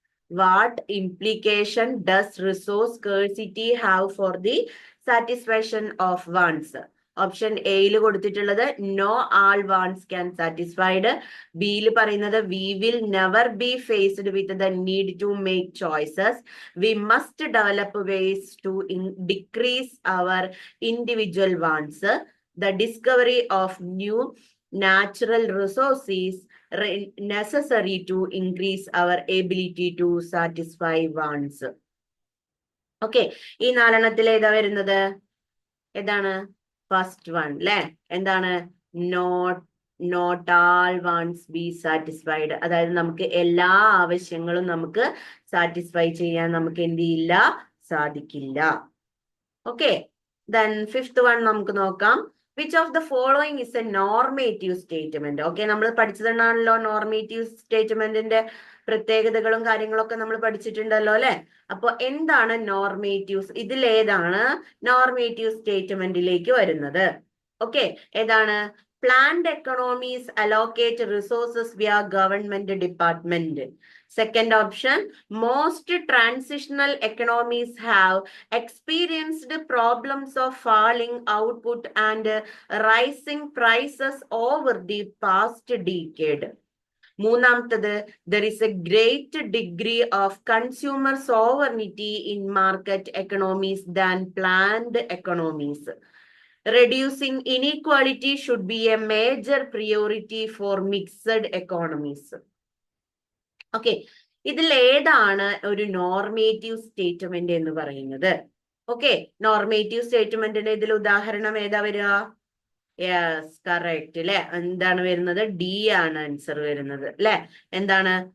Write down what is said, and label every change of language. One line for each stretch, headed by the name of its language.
English: What implication does resource scarcity have for the satisfaction of wants?
Malayalam: Option എയിൽ കൊടുത്തിട്ടുള്ളത്
English: No all wants can satisfied.
Malayalam: ബിയിൽ പറയുന്നത്
English: We will never be faced with the need to make choices. We must develop ways to decrease our individual wants. The discovery of new natural resources necessary to increase our ability to satisfy wants.
Malayalam: Okay, ഈ നാലെണ്ണത്തിൽ ഏതാ വരുന്നത്? ഏതാണ്? First one അല്ലെ. എന്താണ്?
English: Not all wants be satisfied.
Malayalam: അതായത് നമുക്ക് എല്ലാ ആവശ്യങ്ങളും നമുക്ക് സാറ്റിസ്ഫൈ ചെയ്യാൻ നമുക്ക് എന്ത് ചെയ്യില്ല? സാധിക്കില്ല. ഓക്കെ, ദെൻ ഫിഫ്ത്ത് വൺ നമുക്ക് നോക്കാം.
English: Which of the following is a normative statement?
Malayalam: Okay, നമ്മൾ പഠിച്ചതാണല്ലോ നോർമേറ്റീവ് സ്റ്റേറ്റ്മെന്റിന്റെ പ്രത്യേകതകളും കാര്യങ്ങളൊക്കെ നമ്മൾ പഠിച്ചിട്ടുണ്ടല്ലോ അല്ലെ. അപ്പൊ എന്താണ് നോർമേറ്റീവ്സ്? ഇതിലേതാണ് നോർമേറ്റീവ് സ്റ്റേറ്റ്മെന്റിലേക്ക് വരുന്നത്? ഓക്കെ, ഏതാണ്?
English: Planned economies allocate resources via government department. Second option, most transitional economies have experienced problems of falling output and rising prices over the past decade.
Malayalam: മൂന്നാമത്തത്,
English: there is a great degree of consumer sovereignty in market economies than planned economies. Reducing inequality should be a major priority for mixed economies.
Malayalam: Okay, ഇതിൽ ഏതാണ് ഒരു normative statement എന്ന് പറയുന്നത്? Okay, normative സ്റ്റേറ്റ്മെന്റിന് ഇതിൽ ഉദാഹരണം ഏതാ വരിക? യെസ്, കറക്റ്റ് അല്ലെ. എന്താണ് വരുന്നത്? ഡി ആണ് ആൻസർ വരുന്നത് അല്ലെ. എന്താണ്?